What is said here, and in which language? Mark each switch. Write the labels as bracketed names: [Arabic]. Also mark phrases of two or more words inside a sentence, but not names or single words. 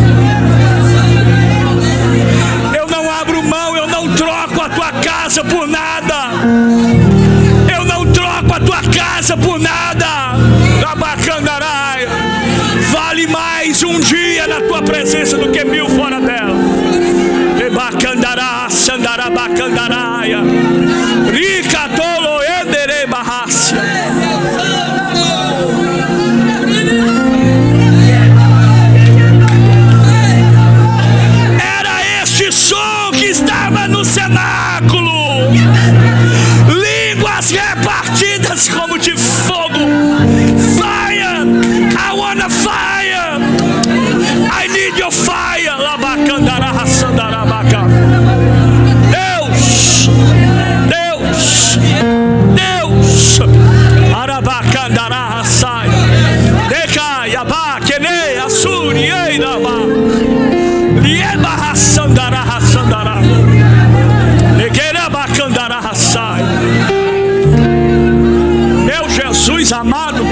[Portuguese] Eu não abro mão, eu não troco a tua casa por nada. Eu não troco a tua casa por nada. Abacandarai. Vale mais um dia na tua presença do que 1000 fora dela. Ebacandará, sandará, bacandaraia. Ricatolo, endere, barrácia. Era este som que estava no cenáculo. Línguas repartidas como de fogo. [English] Fire, I wanna fire. I need your fire. Labacandara, sandarabaka. [Portuguese] Deus, Deus, Deus. Arabacandara, sai. Deca, yabá, kene, assuri, eiraba. Lieba, sandara, sandara. Negerabacandara, sai. Meu Jesus amado.